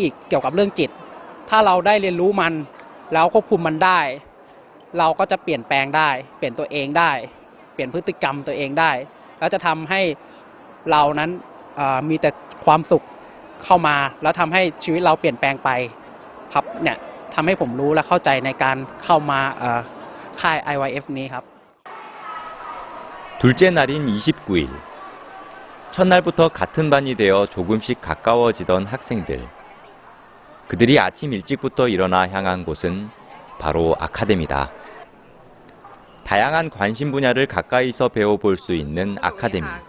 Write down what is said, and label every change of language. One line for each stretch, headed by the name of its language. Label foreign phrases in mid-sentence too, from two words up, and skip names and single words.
Thai: อีกเกี่ยวกับเรื่องจิตถ้าเราได้เรียนรู้มันแล้วควบคุมมันได้เราก็จะเปลี่ยนแปลงได้เปลี่ยนตัวเองได้เปลี่ยนพฤติกรรมตัวเองได้แล้วจะทำให้เรานั้นมีแต่ความสุขเข้ามาแล้วทำให้ชีวิตเราเปลี่ยนแปลงไปครับเนี่ยทำให้ผมรู้และเข้าใจในการเข้ามาค่าย IYF นี้ครับ
Korean: 둘째 날인 29일. 첫날부터 같은 반이 되어 조금씩 가까워지던 학생들. 그들이 아침 일찍부터 일어나 향한 곳은 바로 아카데미다. 다양한 관심 분야를 가까이서 배워볼 수 있는 아카데미.